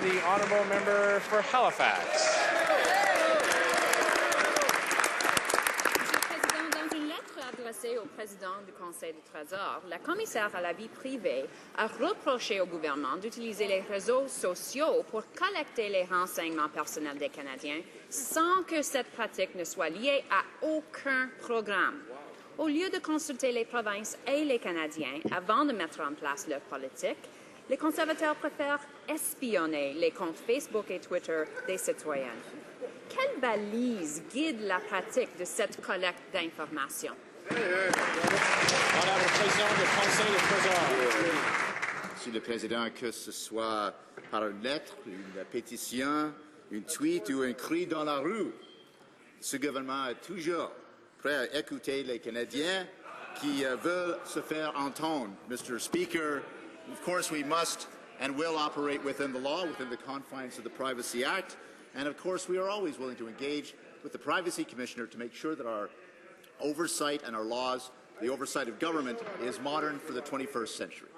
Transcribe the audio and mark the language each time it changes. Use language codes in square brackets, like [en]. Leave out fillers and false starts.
[en] The honourable member for Halifax. [fr] Dans une lettre adressée au président du Conseil du Trésor, la commissaire à la vie privée a reproché au gouvernement d'utiliser les réseaux sociaux pour collecter les renseignements personnels des Canadiens sans que cette pratique ne soit liée à aucun programme. Au lieu de consulter les provinces et les Canadiens avant de mettre en place leur politique, les conservateurs préfèrent espionner les comptes Facebook et Twitter des citoyens. Quelle balise guide la pratique de cette collecte d'informations? Honorable président du Conseil du Trésor. Monsieur le Président, que ce soit par une lettre, une pétition, une tweet ou un cri dans la rue, ce gouvernement est toujours prêt à écouter les Canadiens qui veulent se faire entendre. [en] Mr. Speaker, of course we must and will operate within the law, within the confines of the Privacy Act, and of course we are always willing to engage with the Privacy Commissioner to make sure that our oversight and our laws, the oversight of government, is modern for the 21st century.